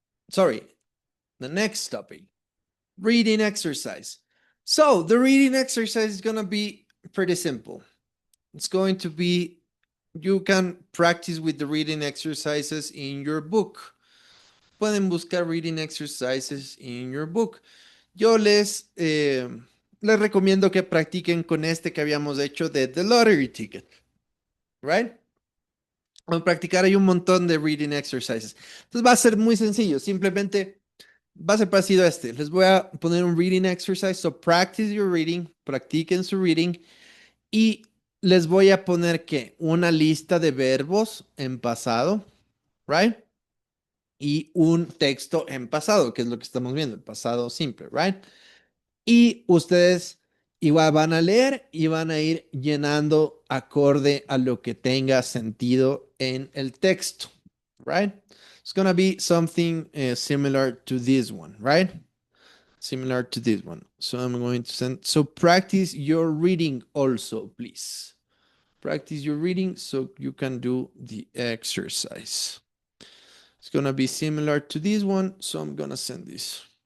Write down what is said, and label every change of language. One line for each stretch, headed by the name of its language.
English: Sorry, the next topic, reading exercise. So the reading exercise is gonna be pretty simple. It's going to be, you can practice with the reading exercises in your book.
Spanish: Pueden buscar
English: reading exercises in your book.
Spanish: Yo les recomiendo que practiquen con este que habíamos hecho de The Lottery Ticket. Right? Vamos a practicar hay un montón de reading exercises. Entonces va a ser muy sencillo. Simplemente va a ser parecido a este. Les voy a poner un reading exercise.
English: So practice your reading.
Spanish: Practiquen su reading. Y les voy a poner que una lista de verbos en pasado. Right? Y un texto en pasado, que es lo que estamos viendo, el pasado simple, right? Y ustedes igual van a leer y van a ir llenando acorde a lo que tenga sentido en el texto, right?
English: It's gonna be something similar to this one, right? Similar to this one. So I'm going to send, so practice your reading also, please. Practice your reading so you can do the exercise. It's gonna be similar to this one, so I'm gonna send this.